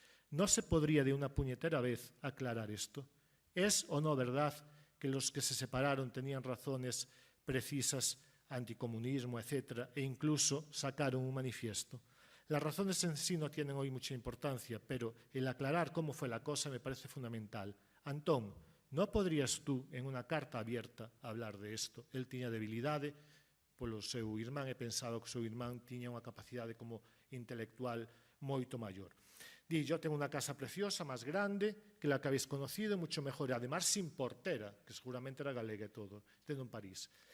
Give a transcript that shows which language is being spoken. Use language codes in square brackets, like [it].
[es] ¿No se podría de una puñetera vez aclarar esto? ¿Es o no verdad que los que se separaron tenían razones precisas, anticomunismo, etcétera, e incluso sacaron un manifiesto? Las razones en sí no tienen hoy mucha importancia, pero el aclarar cómo fue la cosa me parece fundamental. Antón, ¿no podrías tú, en una carta abierta, hablar de esto? [gl] Él tiña debilidade polo seu irmán e pensaba que o seu irmán tiña unha capacidade como intelectual moito maior. [es] Di, yo tengo una casa preciosa, más grande que la que habéis conocido, mucho mejor, e además sin portera, [gl] que seguramente era galega e todo, [es] tendo en París.